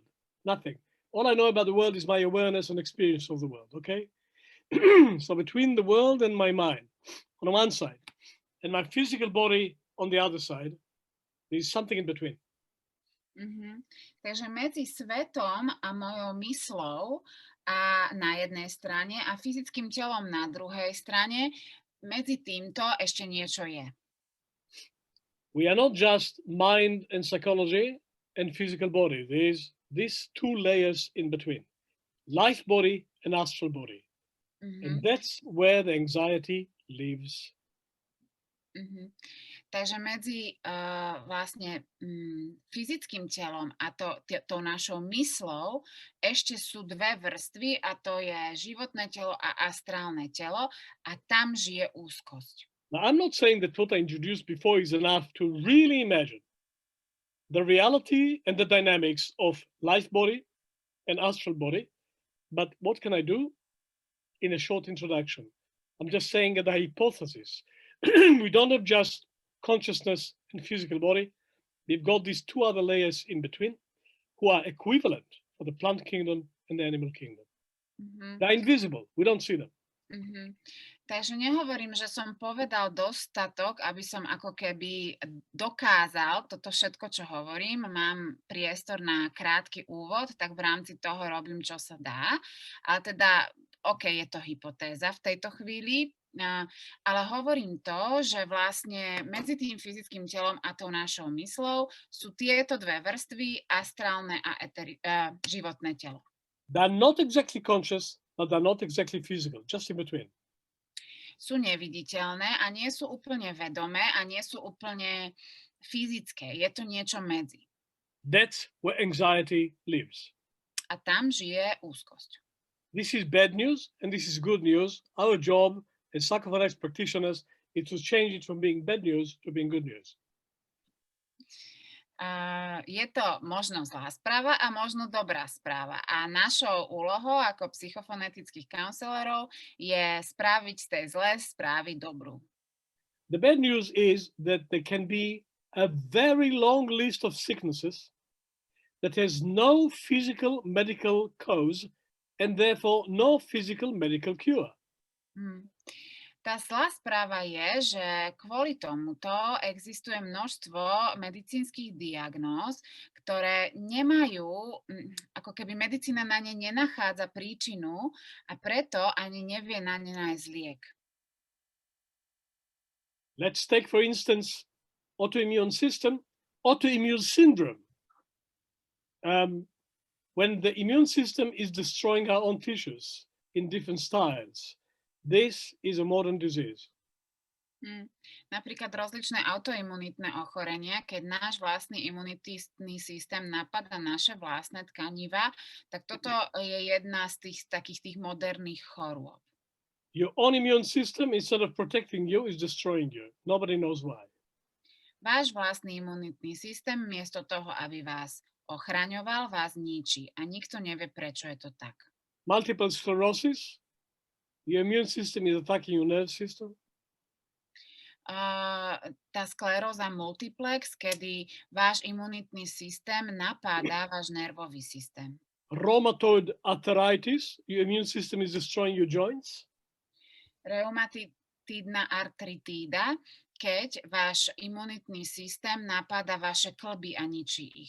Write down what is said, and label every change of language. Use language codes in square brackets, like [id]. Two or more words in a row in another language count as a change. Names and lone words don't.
[en] Nothing. All I know about the world is my awareness and experience of the world, okay? So between the world and my mind on one side, and my physical body on the other side, there's something in between. [sk] Takže medzi svetom a mojou myslou a na jednej strane a fyzickým telom na druhej strane, medzi týmto ešte niečo je. [en] We are not just mind and psychology and physical body. There's these two layers in between, life body and astral body. And that's where the anxiety lives. [sk] Takže medzi vlastne fyzickým telom a tou našou myslou ešte sú dve vrstvy a to je životné telo a astrálne telo a tam žije úzkosť. [en] Now, I'm not saying that what I introduced before is enough to really imagine the reality and the dynamics of life body and astral body, but what can I do in a short introduction? I'm just saying that the hypothesis, we don't have just consciousness and physical body. We've got these two other layers in between who are equivalent for the plant kingdom and the animal kingdom. They're invisible. We don't see them. [sk] Takže nehovorím, že som povedal dostatok, aby som ako keby dokázal toto všetko, čo hovorím. Mám priestor na krátky úvod, tak v rámci toho robím, čo sa dá. Ale teda, je to hypotéza v tejto chvíli. Ale hovorím to, že vlastne medzi tým fyzickým telom a tou našou myslou sú tieto dve vrstvy, astrálne a životné telo. [en] They're not exactly conscious, but they're not exactly physical, just in between. [sk] Sú neviditeľné a nie sú úplne vedomé a nie sú úplne fyzické. Je to niečo medzi. [en] That's where anxiety lives. [sk] A tam žije úzkosť. [en] This is bad news and this is good news. Our job as psychophonetics practitioners is to change it from being bad news to being good news. [sk] Je to možno zlá správa a možno dobrá správa. A našou úlohou ako psychofonetických counselorov je spraviť z tej zlé správy dobrú. [en] The bad news is that there can be a very long list of sicknesses that has no physical medical cause and therefore no physical medical cure. [sk] Tá zlá správa je, že kvôli tomuto existuje množstvo medicínskych diagnóz, ktoré nemajú, ako keby medicína na ne nenachádza príčinu a preto ani nevie na ne nájsť liek. [en] Let's take, for instance, autoimmune syndrome. When the immune system is destroying our own tissues in different styles, this is a modern disease. [sk] Napríklad rozličné autoimunitné ochorenia, keď náš vlastný imunitný systém napadá naše vlastné tkaniva, tak toto je jedna z takých moderných chorôb. [en] Your own immune system, instead of protecting you, is destroying you. Nobody knows why. [sk] Váš vlastný imunitný systém, miesto toho, aby vás ochraňoval, vás ničí a nikto nevie, prečo je to tak. [en] Multiple sclerosis, your immune system is attacking your nerve system. [sk] Tá skleróza multiplex, kedy váš imunitný systém napáda váš nervový systém. [en] Rheumatoid arthritis, your immune system is destroying your joints. [sk] Reumatidná artritída, keď váš imunitný systém napáda vaše kĺby a ničí ich.